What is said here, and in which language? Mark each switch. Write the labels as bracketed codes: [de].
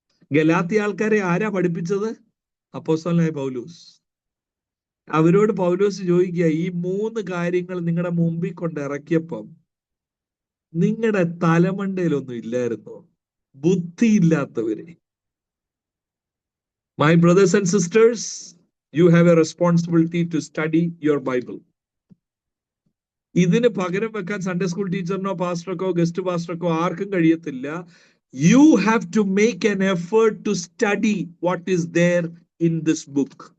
[ml] ഗലാത്യ ആൾക്കാരെ ആരാ പഠിപ്പിച്ചത്? അപ്പോസ്തലനായ പൗലോസ്. അവരോട് പൗലോസ് ചോദിക്കുക, ഈ 3 കാര്യങ്ങൾ നിങ്ങളുടെ മുമ്പിൽ കൊണ്ട് ഇറക്കിയപ്പം നിങ്ങളുടെ തലമണ്ടയിലൊന്നും ഇല്ലായിരുന്നോ? ബുദ്ധിയില്ലാത്തവരെ. [en] My brothers and sisters, you have a responsibility to study your Bible. [ml] ഇതിന് പകരം വെക്കാൻ സൺഡേ സ്കൂൾ ടീച്ചറിനോ പാസ്റ്റർക്കോ ഗസ്റ്റ് പാസ്റ്റർക്കോ ആർക്കും കഴിയത്തില്ല. [en] You have to make an effort to study what is there in this book.